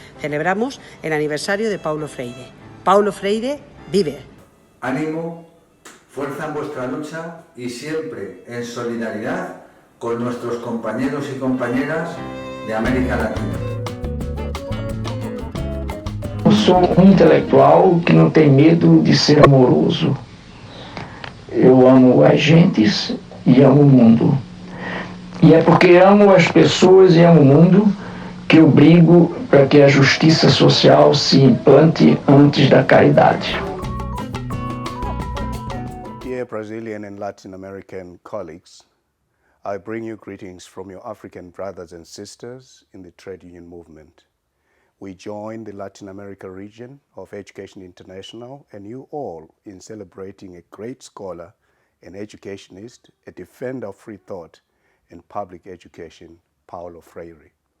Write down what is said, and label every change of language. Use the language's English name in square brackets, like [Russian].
[Spanish] Celebramos el aniversario de Paulo Freire. Paulo Freire vive. Ánimo, fuerza en vuestra lucha y siempre en solidaridad con nuestros compañeros y compañeras de América Latina. [Portuguese] Eu sou intelectual que não tem medo de ser amoroso. Eu amo as gentes e amo o mundo. E é porque amo as pessoas e amo o mundo que eu brigo para que a justiça social se implante antes da caridade. [English] Dear Brazilian and Latin American colleagues, I bring you greetings from your African brothers and sisters in the trade union movement. We join the Latin America region of Education International and you all in celebrating a great scholar, an educationist, a defender of free thought and public education, Paulo Freire.